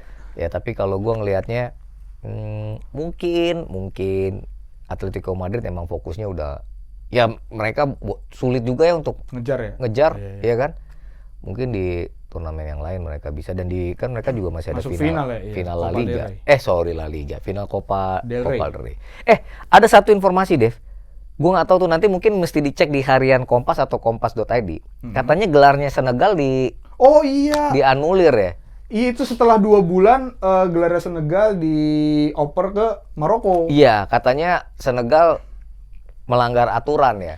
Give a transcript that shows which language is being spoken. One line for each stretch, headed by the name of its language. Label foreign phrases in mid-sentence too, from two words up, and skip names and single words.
Indonesian: Ya tapi kalau gua ngelihatnya mungkin Atletico Madrid emang fokusnya udah ya mereka sulit juga ya untuk ngejar ya. ya kan. Mungkin di turnamen yang lain mereka bisa, dan kan mereka juga masih ada Masuk final ya, iya. final La Copa Liga. del Rey. La Liga, final Copa del Rey. Ada satu informasi, Dev. Gue nggak tahu tuh, nanti mungkin mesti dicek di harian Kompas atau kompas.id. Katanya gelarnya Senegal Oh iya. dianulir ya. Itu setelah 2 bulan gelarnya Senegal dioper ke Maroko. Iya, katanya Senegal melanggar aturan ya.